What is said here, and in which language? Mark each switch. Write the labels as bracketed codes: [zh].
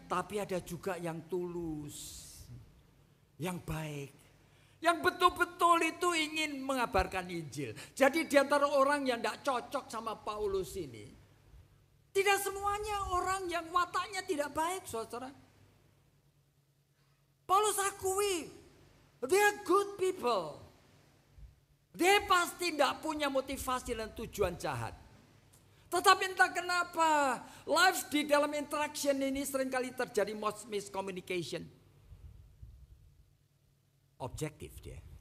[id] Tapi ada juga yang tulus. Yang baik, yang betul-betul itu ingin mengabarkan Injil. Jadi di antara orang yang tidak cocok sama Paulus ini, tidak semuanya orang yang wataknya tidak baik, saudara. Paulus akui, [en] they are good people. [id] Dia pasti tidak punya motivasi dan tujuan jahat. Tetapi entah kenapa, life di dalam interaction ini seringkali terjadi miscommunication. Objektif dia.